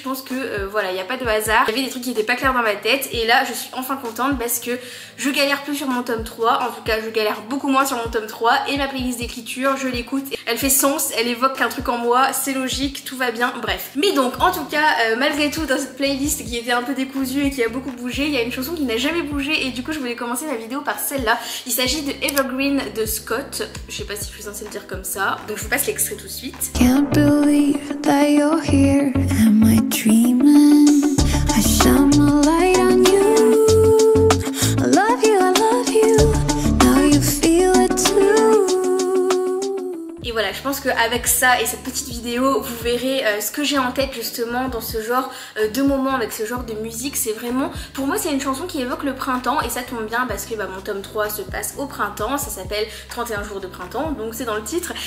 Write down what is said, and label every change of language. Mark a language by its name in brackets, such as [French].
[French] Je pense que voilà, il n'y a pas de hasard. Il y avait des trucs qui n'étaient pas clairs dans ma tête et là je suis enfin contente parce que je galère plus sur mon tome 3, en tout cas je galère beaucoup moins sur mon tome 3 et ma playlist d'écriture je l'écoute, elle fait sens, elle évoque un truc en moi, c'est logique, tout va bien, bref. Mais donc en tout cas malgré tout dans cette playlist qui était un peu décousue et qui a beaucoup bougé, il y a une chanson qui n'a jamais bougé et du coup je voulais commencer ma vidéo par celle-là. Il s'agit de Evergreen de Scott, je sais pas si je suis censée le dire comme ça, donc je vous passe l'extrait tout de suite. [English] Can't believe that you're here. Am I dreaming? I shine my light on you. I love you, now you feel it too. [French] Et voilà, je pense qu'avec ça et cette petite vidéo, vous verrez ce que j'ai en tête justement dans ce genre de moment, avec ce genre de musique. C'est vraiment, pour moi c'est une chanson qui évoque le printemps et ça tombe bien parce que mon tome 3 se passe au printemps, ça s'appelle 31 jours de printemps, donc c'est dans le titre.